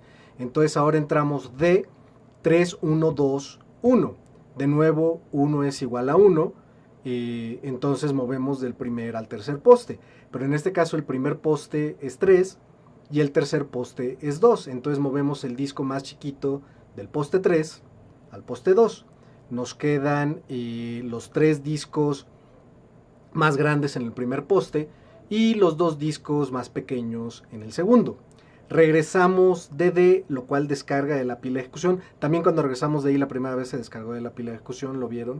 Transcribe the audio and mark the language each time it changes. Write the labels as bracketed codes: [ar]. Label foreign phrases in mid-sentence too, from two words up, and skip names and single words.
[es] Entonces ahora entramos D 3, 1, 2, 1. De nuevo, 1 es igual a 1. Entonces movemos del primer al tercer poste. Pero en este caso el primer poste es 3 y el tercer poste es 2. Entonces movemos el disco más chiquito del poste 3 al poste 2. Nos quedan los 3 discos más grandes en el primer poste y los 2 discos más pequeños en el segundo. Regresamos de D, lo cual descarga de la pila de ejecución. También cuando regresamos de I la primera vez se descargó de la pila de ejecución, lo vieron.